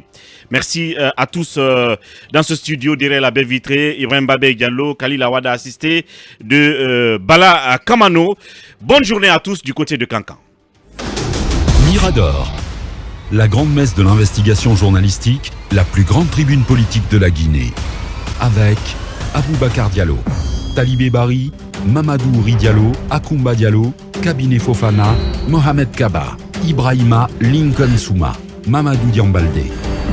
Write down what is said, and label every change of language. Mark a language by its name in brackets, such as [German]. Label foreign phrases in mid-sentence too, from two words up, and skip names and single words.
[French] Merci à tous dans ce studio derrière la baie vitrée. Ibrahim Babé Diallo, Khalil Awada assisté de Bala Kamano. Bonne journée à tous du côté de Kankan. Mirador, la grande messe de l'investigation journalistique, la plus grande tribune politique de la Guinée. Avec Aboubacar Diallo, Talibé Bari, Mamadou Ouri Diallo, Akoumba Diallo, Kabinet Fofana, Mohamed Kaba, Ibrahima Lincoln Souma, Mamadou Diambalde.